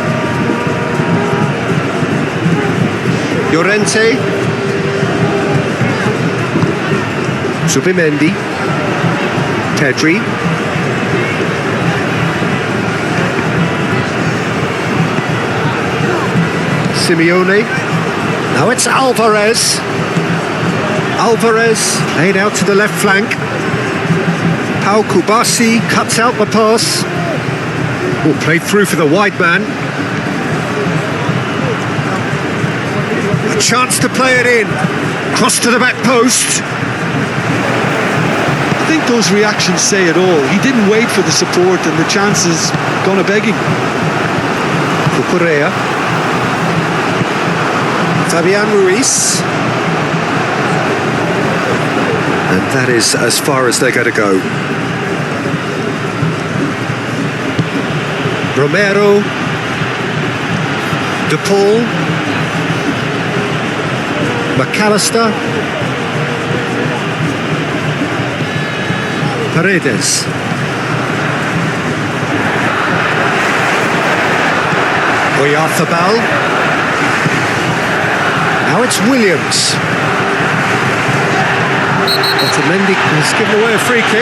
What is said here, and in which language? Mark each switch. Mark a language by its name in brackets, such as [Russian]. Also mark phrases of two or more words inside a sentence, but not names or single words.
[English] Llorente. Zubimendi. Pedri. Simeone. Now it's Alvarez. Alvarez laid out to the left flank. Pau Kubasi cuts out the pass. Oh, played through for the wide man. A chance to play it in. Cross to the back post. I think those reactions say it all. He didn't wait for the support and the chances gone a begging. Cucurella. Fabian Ruiz. And that is as far as they're going to go. Romero. De Paul. McAllister. Paredes. Oyarthabal. Now it's Williams. Otamendi has given away a free kick.